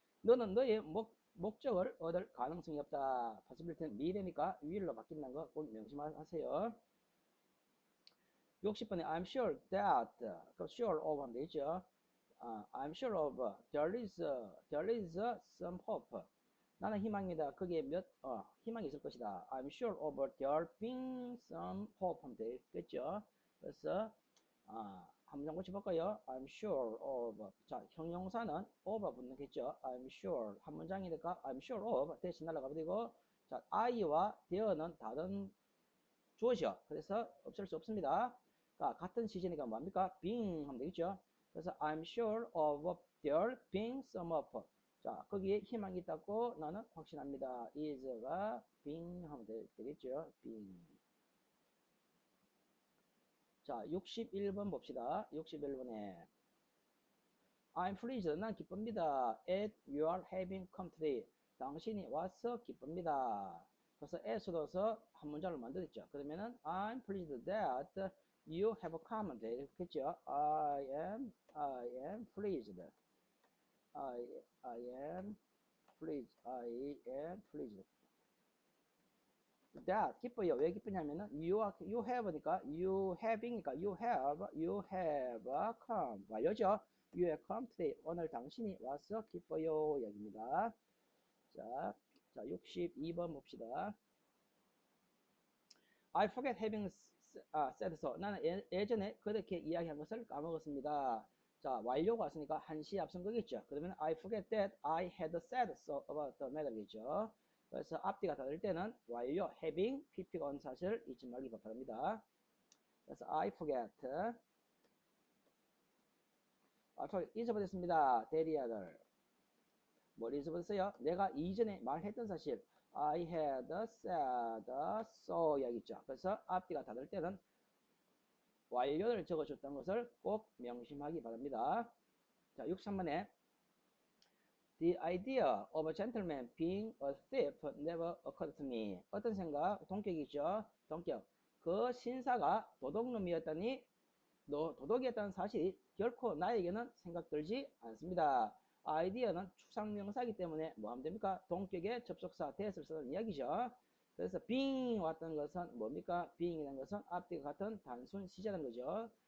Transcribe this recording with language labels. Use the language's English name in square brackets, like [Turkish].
[Korean] 너는 너의 목적을 얻을 가능성이 없다. possibility는 미래니까 will로 바뀐다는 거 꼭 명심하세요. 60번에 [English] I'm sure that sure of [Korean] 하면 되죠. [English] I'm sure of there is some hope. [Korean] 나는 희망이다. 거기에 희망이 있을 것이다. [English] I'm sure of there being some hope [Korean] 하면 되겠죠. 그래서 한 문장 고쳐볼까요? [English] I'm sure of. [Korean] 자, 형용사는 of 붙는겠죠. [English] I'm sure. [Korean] 한 문장이니까 [English] I'm sure of [Korean] 대신 날아가면 되고, 자, I와 there는 다른 주어죠. 그래서 없앨 수 없습니다. 같은 시제니까 뭡니까? being 하면 되겠죠. 그래서 [English] I'm sure of there being some hope. [Korean] 자, 거기에 희망이 있다고 나는 확신합니다. is가 being 하면 되겠죠. [English] being. [Korean] 자, 61번 봅시다. 61번에 [English] I'm pleased. [Korean] 난 기쁩니다. [English] at your having come today. [Korean] 당신이 와서 기쁩니다. 그래서 at으로 넣어서 한 문장을 만들었죠. 그러면은 [English] I'm pleased that you have come. [Korean] 되겠죠. [English] I am pleased. I am pleased. I am pleased. that [Korean] 기뻐요. 왜 기쁘냐면은 you have니까 you having이니까 [English] you have come [Korean] 완료죠. [English] You have come today. [Korean] 오늘 당신이 와서 기뻐요. 여기입니다. 자 62번 봅시다. [English] I forget having said so. [Korean] 나는 예전에 그렇게 이야기한 것을 까먹었습니다. 자, 완료가 왔으니까 한시 앞선 거겠죠. 그러면 [English] I forget that I had said so about the matter겠죠. [Korean] 그래서 앞뒤가 다를 때는 완료, having, pp가 온 사실을 잊지 말기 바랍니다. 그래서 [English] I forget [Korean] 잊어버렸습니다. 대리 아들. 뭘 잊어버렸어요? 내가 이전에 말했던 사실 [English] I had said so [Korean] 이야기죠. 그래서 앞뒤가 다를 때는 완료를 적어줬던 것을 꼭 명심하기 바랍니다. 자, 63번에 [English] The idea of a gentleman being a thief never occurred to me. [Korean] 어떤 생각? 동격이죠. 동격. 그 신사가 도둑놈이었다니 도둑이었다는 사실이 결코 나에게는 생각들지 않습니다. 아이디어는 추상명사이기 때문에 뭐 하면 됩니까? 동격의 접속사 that을 쓰는 이야기죠. 그래서 being 왔던 것은 뭡니까? being이라는 것은 앞뒤가 같은 단순 시제라는 거죠.